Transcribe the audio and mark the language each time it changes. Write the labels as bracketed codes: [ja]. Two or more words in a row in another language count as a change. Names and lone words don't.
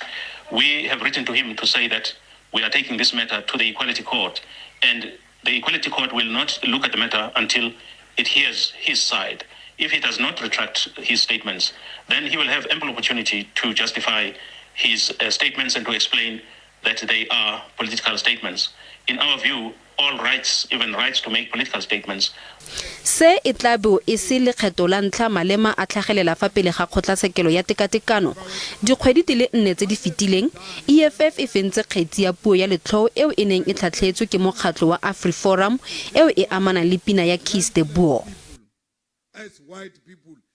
[en] We have written to him to say that we are taking this matter to the Equality Court, and the Equality Court will not look at the matter until it hears his side. If he does not retract his statements, then he will have ample opportunity to justify his statements and to explain that they are political statements. In our view, all rights, even rights to make political statements. [tn] Se e tla bo e se lekgetho la ntlha Malema a tlhagelela fa pele ga kgotlatshekelo ya tekatekano. Dikgwedi di le 4 tse di fetileng, EFF e fentse kgetsi ya puo ya letlho eo e neng e tlhatlhetswe ke mokgatlo wa AfriForum eo e amanang le pina ya Kiss the Bull. [en] As white people